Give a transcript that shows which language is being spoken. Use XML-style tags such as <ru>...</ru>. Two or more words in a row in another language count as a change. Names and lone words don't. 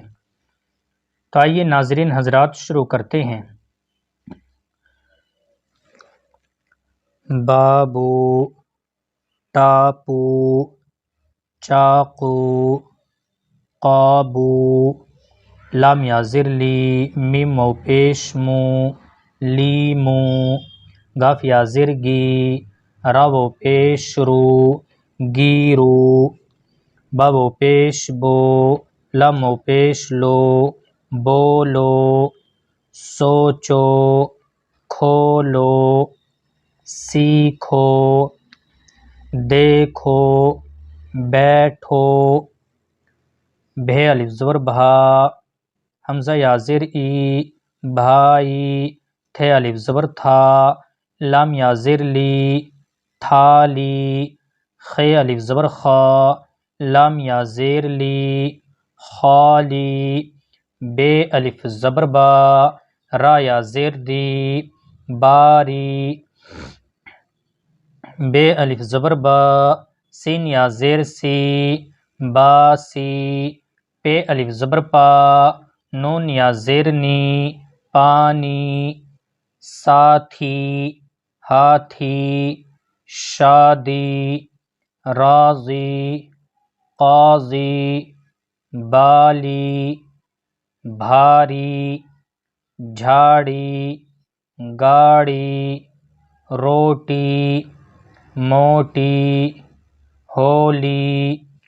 <ur>تو آئیے ناظرین حضرات شروع کرتے ہیں۔ بابو، ٹاپو، چاقو، قابو، لام یا زر لی، میم و پیش مو، لیمو، گاف یا زر گی، را و پیش رو، گیرو، با و پیش بو، لام و پیش لو، بولو، سوچو، کھولو، سیکھو، دیکھو، بیٹھو، بھے الف زبر بھا، حمزہ یا زر ای، بھائی، تھے الف زبر تھا، لام یا زر لی، تھالی، خے الف زبر خا، لام یا زیر لی، خالی، بے الف زبر با، را یا زیر دی، باری، بے الف زبر با، سین یا زیر سی، باسی، پے الف زبر پا، نون یا زیر نی، پانی، ساتھی، ہاتھی، شادی، راضی، قاضی، بالی، بھاری، جھاڑی، گاڑی، روٹی، موٹی، ہولی،</ur>